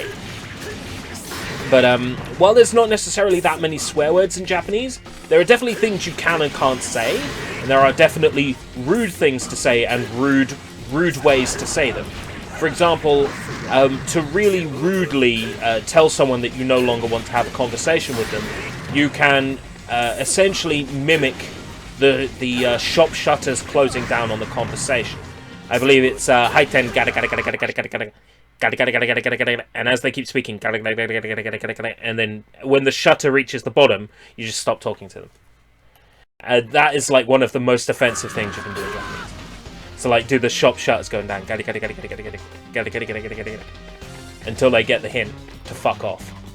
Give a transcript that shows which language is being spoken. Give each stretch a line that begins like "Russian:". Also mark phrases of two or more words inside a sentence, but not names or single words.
English: But while there's not necessarily that many swear words in Japanese, there are definitely things you can and can't say, and there are definitely rude things to say and rude ways to say them. For example, to really rudely tell someone that you no longer want to have a conversation with them, you can essentially mimic the shop shutters closing down on the conversation. I believe it's haiten gada gada gada gada gada gada gada gada gada gada gada gada gada, and as they keep speaking gada gada gada gada gada gada gada, and then when the shutter reaches the bottom, you just stop talking to them. That is like one of the most offensive things you can do in Japanese. So like, do the shop shutters going down gada gada gada gada gada gada gada gada gada gada gada until they get the hint to fuck off.